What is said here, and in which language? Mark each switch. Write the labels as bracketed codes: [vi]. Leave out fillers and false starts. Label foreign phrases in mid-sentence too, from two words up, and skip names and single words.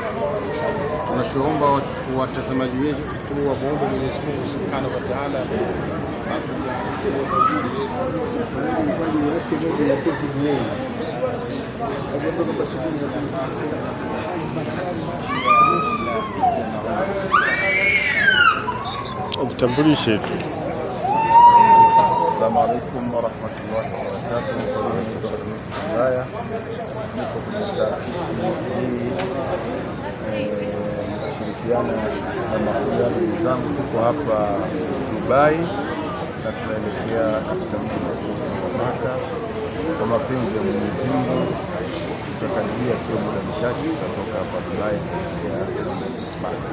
[sw] Tunachoomba watazamaji wetu waombe Mwenyezi Mungu [ar] سبحانه وتعالى [sw] Ujitambulishe tu. [ar] السلام عليكم ورحمة الله وبركاته. [sw] Bismillah. Niko kwenye taasisi hii kushirikiana na mahujaji wenzangu. Tuko hapa Dubai na tunaelekea katika mji wa Maka. Kwa mapenzi ya Mwenyezi Mungu tutakaribia sio muda mchache kutoka hapa Dubai kuelekea Maka.